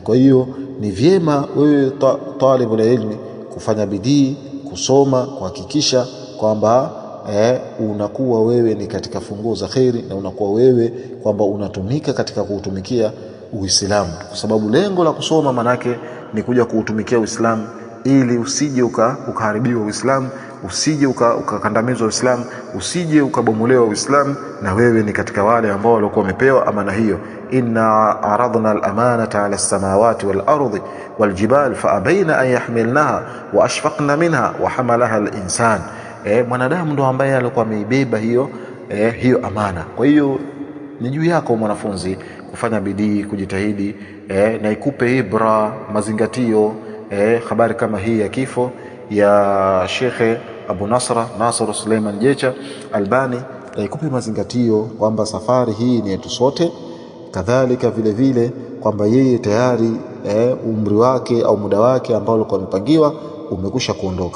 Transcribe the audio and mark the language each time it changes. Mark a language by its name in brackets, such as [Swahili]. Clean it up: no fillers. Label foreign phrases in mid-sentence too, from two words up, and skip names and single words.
[Swahili] Kwa hiyo ni vyema wewe [Arabic] طالب العلم [Swahili] kufanya bidii kusoma, kuhakikisha kwamba unakuwa wewe ni katika funguo za khairi, na unakuwa wewe kwamba unatumika katika kuutumikia Uislamu, kwa sababu lengo la kusoma manake ni kuja kuutumikia Uislamu, ili usije ukaharibiwa Uislamu, usije ukakandamizwa Uislamu, usije ukabomolewa Uislamu, na wewe ni katika wale ambao walikuwa wamepewa amana hiyo. [Arabic] إنا عرضنا الأمانة على السماوات والأرض والجبال فأبين أن يحملنها وأشفقن منها وحملها الإنسان. [Swahili] Mwanadamu ndo ambaye alikuwa ameibeba hiyo amana. Kwa hiyo ni juu yako mwanafunzi kufanya bidii, kujitahidi na ikupe ibra, mazingatio habari kama hii ya kifo, ya Sheikh Abu Nasr Suleiman Jecha Albani ikupe mazingatio kwamba safari hii ni yetu sote, kadhalika vile vile kwamba yeye tayari umri wake au muda wake ambao ulikuwa umepangiwa umekusha kuondoka.